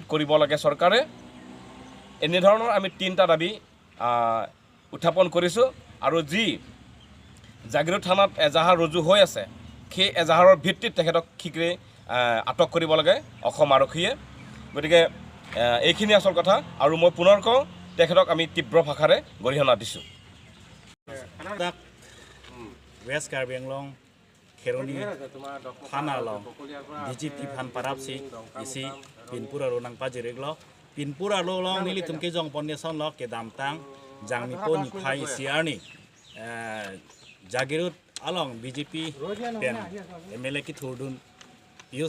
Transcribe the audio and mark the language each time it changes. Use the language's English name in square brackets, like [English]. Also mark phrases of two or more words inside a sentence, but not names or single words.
[Assamese] কৰিব লাগে চৰকাৰে এনেধৰণৰ আমি 3টা দাবী উত্থাপন কৰিছোঁ আৰু যি জাগিৰোড থানাত এজাহাৰ ৰুজু হৈ আছে সেই এজাহাৰৰ ভিত্তিত তেখেতক শীঘ্ৰে আটক কৰিব লাগে অসম আৰক্ষীয়ে গতিকে এইখিনি আচল কথা আৰু মই পুনৰ কওঁ তেখেতক আমি তীব্ৰ ভাষাৰে গৰিহণা দিছোঁ [Karbi] West Kairbi Anglong Kheroni Thanalong DGP Phan Parapsi isi Pinpura Ronang Pajireglo Pinpura Lolong nili tumke jong ponneson lo ke damtang jangmi poni phai siarni Jagirut along BJP pen MLA ki thurdun Piyush